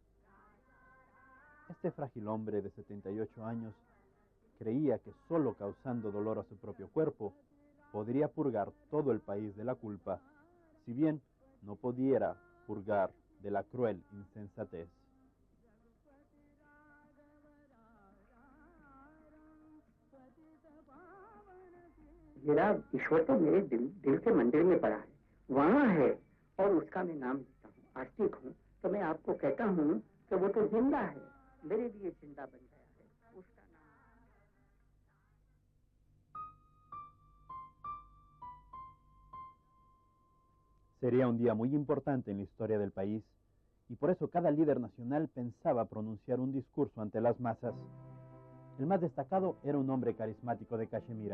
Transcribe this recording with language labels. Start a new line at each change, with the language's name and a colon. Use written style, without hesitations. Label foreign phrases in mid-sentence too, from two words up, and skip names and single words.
Spanish: Este frágil hombre de 78 años creía que solo causando dolor a su propio cuerpo podría purgar todo el país de la culpa, si bien no pudiera purgar de la cruel insensatez.
Hindi: मेरा ईश्वर तो मेरे दिल के मंदिर में पड़ा है, वहाँ है, और उसका मैं नाम लेता हूँ, आस्तिक हूँ, तो मैं आपको कहता हूँ कि वो तो जिंदा है, मेरे लिए जिंदा बन गया है, उसका नाम।
Spanish: Sería un día muy importante en la historia del país, y por eso cada líder nacional pensaba pronunciar un discurso ante las masas. El más destacado era un hombre carismático de Cachemira.